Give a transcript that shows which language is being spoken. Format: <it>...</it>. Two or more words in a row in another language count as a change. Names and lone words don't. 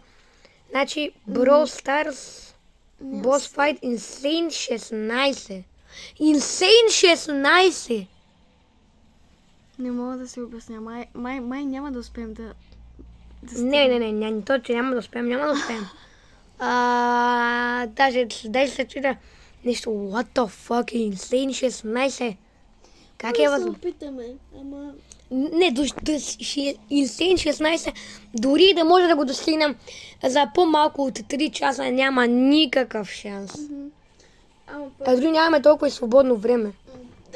<bg>Значи Brawl Stars Boss Fight Insane 16. Insane 16! Не мога да се обясня. Май няма да успеем да... Не, то, че няма да успеем. Даже се чуя нещо,</bg> <en>what the fuck, Insane 16.</en> <bg>Как е възможно? опитаме, ама... Не, Insane 16, дори да може да го достигнем за по-малко от 3 часа, няма никакъв шанс. Ама А дори нямаме толкова и свободно време. Да.</bg>